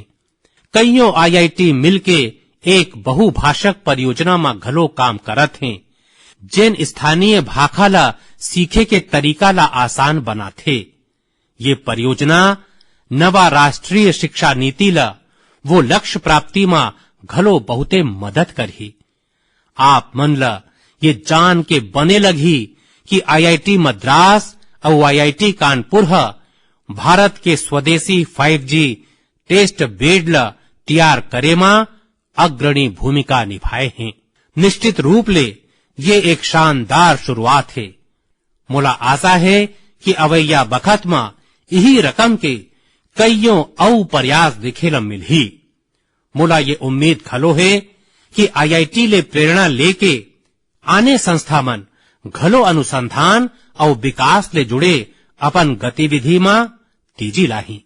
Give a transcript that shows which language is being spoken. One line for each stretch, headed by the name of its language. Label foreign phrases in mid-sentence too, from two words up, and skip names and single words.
Chhattisgarhi: कईयों IIT मिलके एक बहुभाषक परियोजना में घलो काम करत हैं, जिन स्थानीय भाषा ला सीखे के तरीका ला आसान बनाथे। ये परियोजना नवा राष्ट्रीय शिक्षा नीति ला वो लक्ष्य प्राप्ति में घलो बहुते मदद करही। आप मन ला ये जान के बने लगी कि IIT मद्रास और IIT कानपुर भारत के स्वदेशी 5G
English: test bed
Chhattisgarhi: ला तैयार करे में अग्रणी भूमिका निभाए हैं। निश्चित रूप ले ये एक शानदार शुरुआत है। मोला आशा है कि अवैया बखत में यही रकम के कईयों औ प्रयास दिखे ल मिलही। मोला ये उम्मीद खलो है कि IIT ले प्रेरणा लेके आने संस्था मन घलो अनुसंधान और विकास ले जुड़े अपन गतिविधि में तेजी लाही।